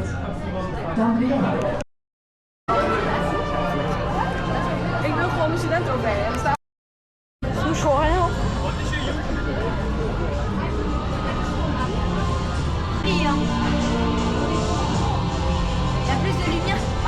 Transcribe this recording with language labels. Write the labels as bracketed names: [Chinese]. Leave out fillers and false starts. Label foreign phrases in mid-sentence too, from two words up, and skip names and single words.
[Dutch] Dank u wel. Ik wil gewoon mijn student overheen. [French] Touche rien. Il y a plus de lumière.